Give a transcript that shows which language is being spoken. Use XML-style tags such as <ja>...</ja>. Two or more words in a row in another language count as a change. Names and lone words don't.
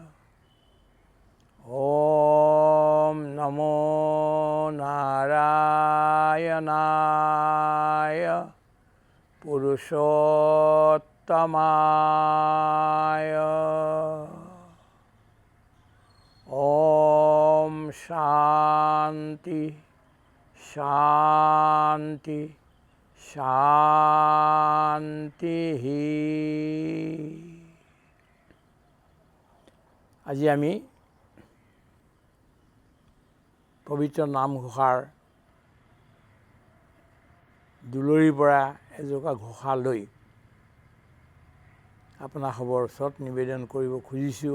<sa>ॐ नमो नारायणाय पुरुषोत्तमाय। ॐ शान्ति शान्ति शान्तिः।</sa> <as>আজি আমি পবিত্ৰ নামঘোষাৰ দুলৰীৰ পৰা এজোপা ঘোষা লৈ আপোনাসৱৰ ওচৰত নিবেদন কৰিব খুজিছোঁ।</as>